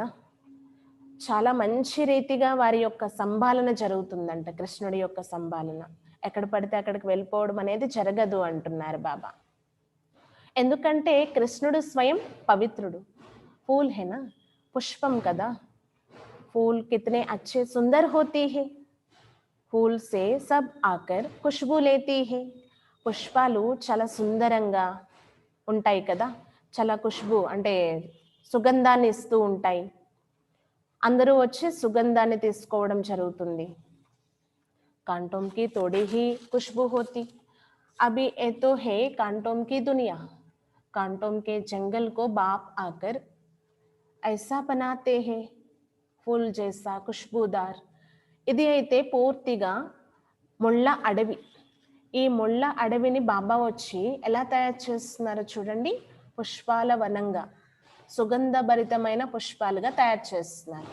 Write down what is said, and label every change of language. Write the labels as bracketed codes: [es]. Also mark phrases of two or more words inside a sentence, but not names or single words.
[te] చాలా మంచి రీతిగా వారి యొక్క సంభాలన జరుగుతుందంట. కృష్ణుడి యొక్క సంభాలన. ఎక్కడ పడితే అక్కడికి వెళ్ళిపోవడం అనేది జరగదు అంటున్నారు బాబా. ఎందుకంటే కృష్ణుడు స్వయం పవిత్రుడు. [hi] फूल है ना, [te] పుష్పం కదా! [hi] फूल कितने अच्छे सुंदर होते हैं, फूल से सब आकर खुशबू लेती है. [te] పుష్పాలు చాలా సుందరంగా ఉంటాయి కదా, చాలా ఖుష్బు అంటే సుగంధాన్ని ఇస్తూ ఉంటాయి. అందరూ వచ్చి సుగంధాన్ని తీసుకోవడం జరుగుతుంది. [hi] कांटों की थोड़ी ही खुशबू होती, अभी ये तो है कांटों की दुनिया, कांटों के जंगल को बाप आकर ऐसा बनाते हैं फूल जैसा खुशबूदार. [te] ఇది అయితే పూర్తిగా ముళ్ళ అడవి. ఈ ముళ్ళ అడవిని బాబా వచ్చి ఎలా తయారు చేస్తున్నారో చూడండి, పుష్పాల వనంగా, సుగంధభరితమైన పుష్పాలుగా తయారు చేస్తున్నారు.